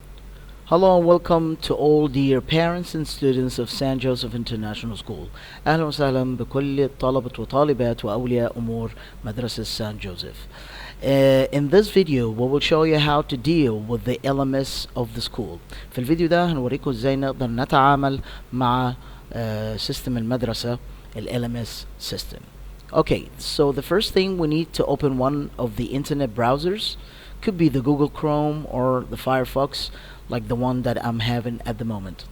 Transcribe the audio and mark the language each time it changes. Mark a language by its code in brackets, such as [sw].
[en] Hello and welcome to all dear parents and students of San Joseph International School. [ar] أهلا وسهلا بكل طلبة وطالبات وأولياء أمور مدرسة San Joseph. [en] In this video we will show you how to deal with the LMS of the school. [ar] في الفيديو ده هنوريكم ازاي نقدر نتعامل مع سيستم المدرسة ال LMS system. [en] Okay, so the first thing we need to open one of the internet browsers. Could be the Google Chrome or the Firefox like the one that I'm having at the moment.